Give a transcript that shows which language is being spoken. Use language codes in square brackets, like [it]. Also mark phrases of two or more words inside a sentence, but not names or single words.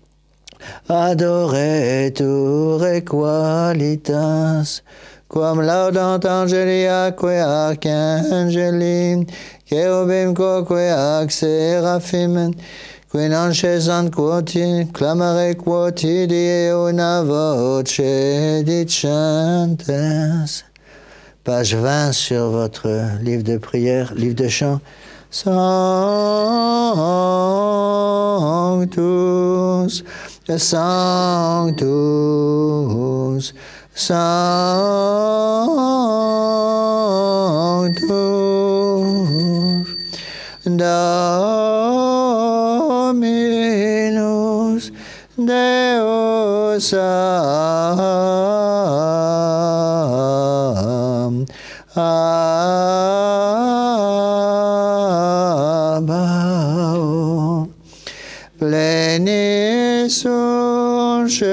[la] adoretur qualitas, quam laudant angeliaque archangeli, cherubim quoque ac seraphim, qui non cessant clamare quotidie una voce dicentes. [fr] Page 20 sur votre livre de prière, livre de chant. [la] Sanctus, Sanctus, Sanctus, Dominus Deus Sabaoth, plenis sunt